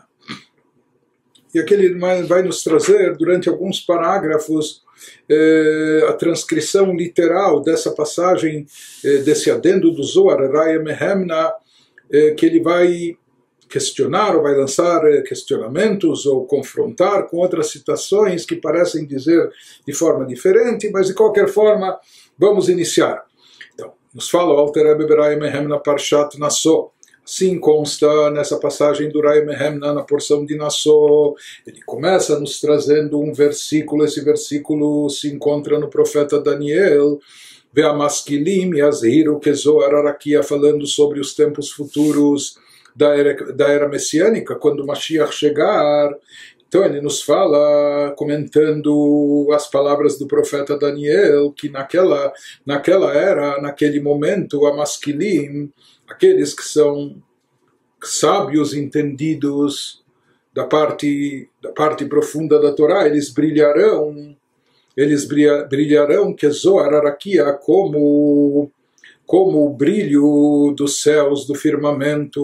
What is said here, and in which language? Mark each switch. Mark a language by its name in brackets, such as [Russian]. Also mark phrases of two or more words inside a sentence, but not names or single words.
[Portuguese] E aqui ele vai nos trazer, durante alguns parágrafos, a transcrição literal dessa passagem, desse adendo do Zohar, Raya Mehemna, que ele vai questionar ou vai lançar questionamentos ou confrontar com outras citações que parecem dizer de forma diferente, mas de qualquer forma vamos iniciar. Então, nos fala o Alter Rebbe Raya Mehemna Parshat Nassó. Assim consta nessa passagem do Raya Mehemna, na porção de Nassó. Ele começa nos trazendo um versículo, esse versículo se encontra no profeta Daniel, [Hebrew] Ve'amaskilim yazhiru kezohar arakia, [Portuguese] falando sobre os tempos futuros da era messiânica, quando o Mashiach chegar. Então ele nos fala, comentando as palavras do profeta Daniel, que naquela era, naquele momento, a Maskilim, aqueles que são sábios entendidos da parte profunda da Torá, eles brilharão que [Hebrew] Zohar Arakia, [Portuguese] como o brilho dos céus, do firmamento.